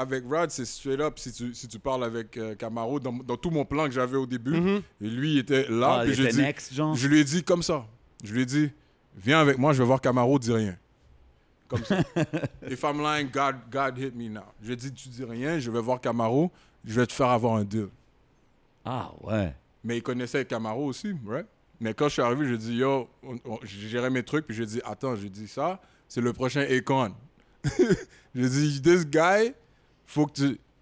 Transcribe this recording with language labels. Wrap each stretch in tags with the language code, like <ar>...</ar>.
<fr>avec Rad, c'est</fr> <en>straight up.</en> <fr>Si tu parles avec Camaro, dans tout mon plan que j'avais au début, et lui il était là, Ah, puis il était next, genre? je lui ai dit comme ça. Je lui ai dit, viens avec moi, je vais voir Camaro, dis rien. Comme ça.</fr> <en>If I'm lying, God hit me now.</en> <fr>Je lui ai dit, tu dis rien, je vais voir Camaro, je vais te faire avoir un deal. Ah, ouais. Mais il connaissait Camaro aussi, right? Mais quand je suis arrivé, je lui ai dit, yo, j'ai géré mes trucs, puis je lui ai dit, attends, j'ai dit ça, c'est le prochain Akon. J'ai dit,</fr> <en>this guy,</en> <fr>faut que tu...</fr>